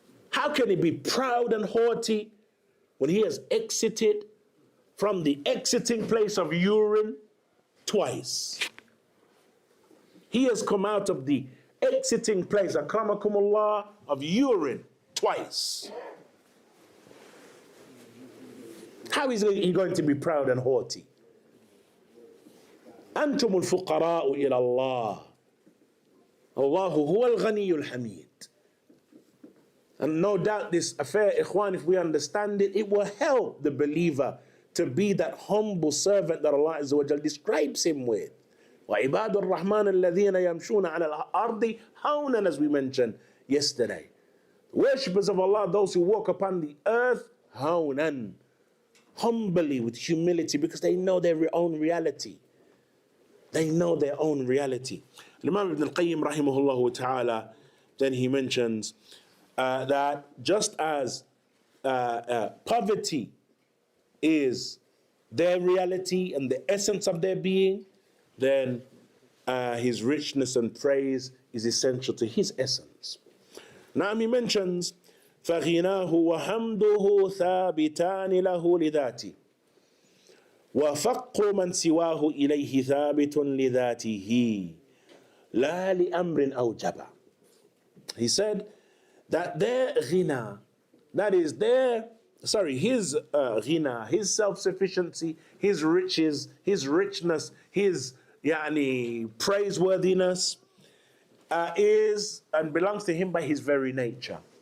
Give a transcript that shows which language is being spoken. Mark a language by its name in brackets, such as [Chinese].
[English] How can he be proud and haughty when he has exited from the exiting place of urine twice? He has come out of the exiting place, akramakumullah, of urine twice. How is he going to be proud and haughty? [Arabic] أنتم الفقراء إلى الله الله هو الغني الحميد. [English] And no doubt this affair, ikhwan, if we understand it, it will help the believer to be that humble servant that Allah Azza wa Jal describes him with. [Arabic] وَعِبَادُ الرَّحْمَنِ الَّذِينَ يَمْشُونَ عَلَى الْأَرْضِ هَوْنًا, [English] as we mentioned yesterday. Worshippers of Allah, those who walk upon the earth, هَوْنًا, humbly, with humility, because they know their own reality. They know their own reality. Imām Ibn al-Qayyim rahimahullah ta'ala, then he mentions that just as poverty is their reality and the essence of their being, then his richness and praise is essential to his essence. Now he mentions [Arabic] فَغِنَاهُ وَحَمْدُهُ ثَابِتَانِ لَهُ لِذَاتِهِ وَفَقُّ مَنْ سِوَاهُ إِلَيْهِ ثَابِتٌ لِذَاتِهِ لَا لِأَمْرٍ أَوْجَبَ. [English] He said that their ghina, that is his ghina, his self-sufficiency, his riches, his richness, his praiseworthiness is and belongs to him by his very nature.